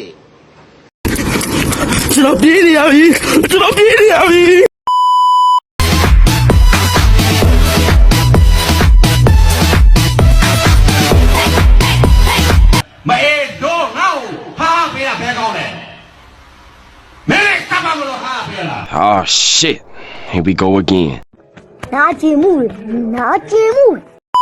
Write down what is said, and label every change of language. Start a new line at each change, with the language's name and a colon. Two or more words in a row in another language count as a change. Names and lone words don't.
Burmese: ကျွန်တော်ပြေးနေရပြီကျွန်တော်ပြေးနေရပြီ မအေးတော့ငါ့ကိုဟာပေးတာဘယ်ကောင်းလဲမင်းကပ်ပါမလို့ဟာပေးလား
English: Oh shit, here we go again.
Burmese: နာကျင်မှုနာကျင်မှု